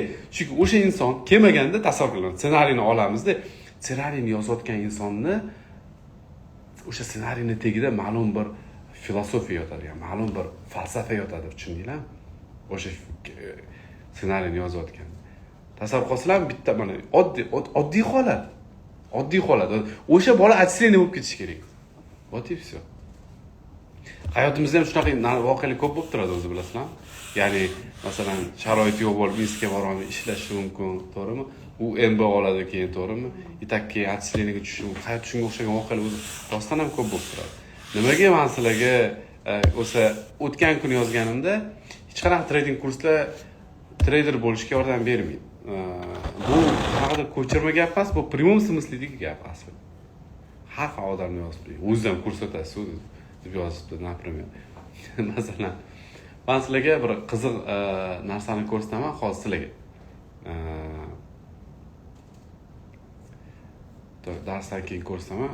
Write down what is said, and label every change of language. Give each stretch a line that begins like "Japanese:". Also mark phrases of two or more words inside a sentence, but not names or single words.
Uzbek: Chunki o'sha inson kelmaganda tasavvur qiling, ssenariyni olamizda, ssenariyni yozayotgan insonni o'sha ssenariyni tagida ma'lum bir filosofiya yotadi, ya'ni ma'lum bir falsafa yotadi, tushundinglarmi? O'sha ssenariyni yozayotgan. Tasavvur qilsanglar, bitta mana oddiy holat. Oddiy holat. O'sha bola отстреление bo'lib ketishi kerak.
Russian: Вот и все.
Uzbek: Hayotimizda ham shunaqa voqealar ko'p bo'lib turadi, o'zi bilasizlarmi? Ya'ni masalan sharoit yo'q bo'lib Minskga borolmay ishlashi mumkin, to'g'rimi? U MB oladi keyin, to'g'rimi? Itakka отстрелениеga tushishi, hayot shunga o'xshagan voqealar o'zi rostdan ham ko'p bo'lib turadi. Nimaga men sizlarga o'sha o'tgan kuni yozganimda hech qanaqa trading kurslar trader bo'lishga yordam bermaydi. Bu qanaqadir ko'chirma gap emas, bu
Russian: прямом смыследagi
Uzbek: gap asli. Har xil odamni yozib, o'zi ham kurs o'tasiz deb yozibdi, например. Masalan, men sizlarga bir qiziq narsani ko'rsataman hozir sizlarga. Darsdan keyin ko'rsataman.